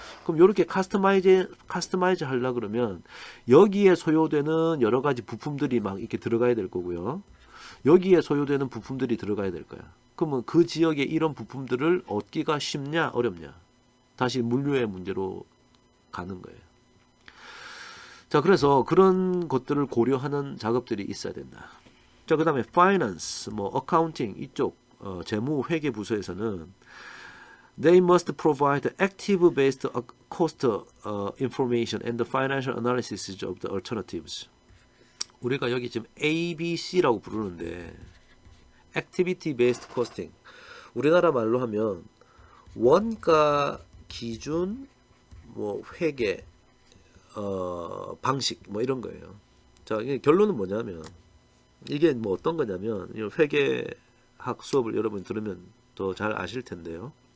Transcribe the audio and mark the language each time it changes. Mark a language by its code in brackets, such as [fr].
[ko] 그럼 요렇게 커스터마이즈 하려 그러면 여기에 소요되는 여러 가지 부품들이 막 이렇게 들어가야 될 거고요. 여기에 소요되는 부품들이 들어가야 될 거야. 그러면 그 지역에 이런 부품들을 얻기가 쉽냐 어렵냐. 다시 물류의 문제로 가는 거예요. 자, 그래서 그런 것들을 고려하는 작업들이 있어야 된다. 자, 그 다음에 finance, 뭐 accounting 이쪽 재무 회계 부서에서는 [en] they must provide active-based cost information and the financial analysis of the alternatives. [ko] 우리가 여기 지금 ABC라고 부르는데 activity-based costing. 우리나라 말로 하면 원가, 기준, 뭐 회계, 방식 뭐 이런 거예요. 자, 결론은 뭐냐면 이게 뭐 어떤 거냐면 회계학 수업을 여러분 들으면 더 잘 아실 텐데요.